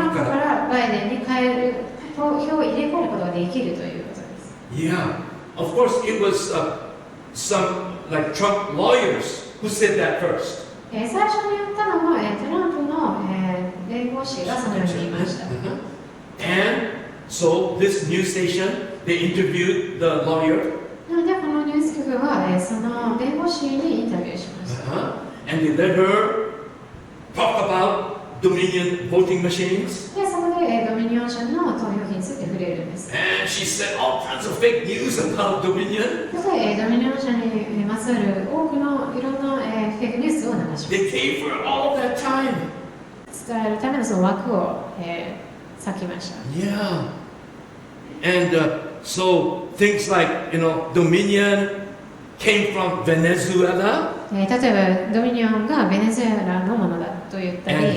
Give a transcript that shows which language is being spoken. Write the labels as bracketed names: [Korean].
[Japanese] トランプかららバイデンに変える投票を入れ替えることができるということです。 [English] Yeah, of course it was some like Trump lawyers who said that first. [Japanese] 最初に言ったのは、トランプの、弁護士がそのように言いました。 [English] And so this news station, they interviewed the lawyer. [Japanese] なのでこのニュース局は、その弁護士にインタビューしました。 [English] And they let her talk about Dominion voting machines. [Japanese] でそこで、ドミニオン社の投票機について触れるんです。 [English] And she said all kinds of fake news about Dominion. [Japanese] そして、ドミニオン社にまつわる多くのいろんな、フェイクニュースを流しました。 [English] They gave her all that time. [Japanese] 伝えるためのその枠を、割きました。 [English] Yeah. And so things like, Dominion came from Venezuela. [Japanese] 例えばドミニオンがベネズエラのものだと言ったり、